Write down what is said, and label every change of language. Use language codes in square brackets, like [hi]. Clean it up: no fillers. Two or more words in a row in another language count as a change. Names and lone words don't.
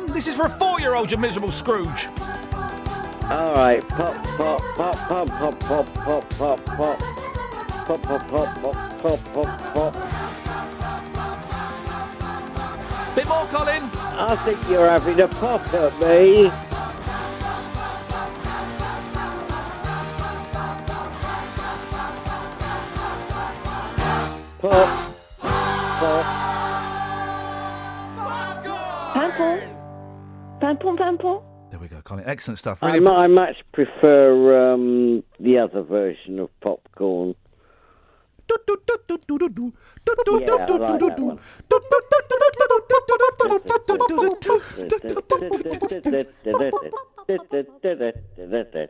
[en] This is for a 4-year-old, you miserable Scrooge. All right. Pop, pop, pop, pop, pop, pop, pop, pop, pop. Pop, pop, pop, pop, pop, pop, pop. Bit more, Colin. I think you're having a pop at me. Pop, pop. Pampon. Pampon, pampon. There we go, Colin. Excellent stuff. I Really. much prefer the other version of popcorn. Yeah, I like that one.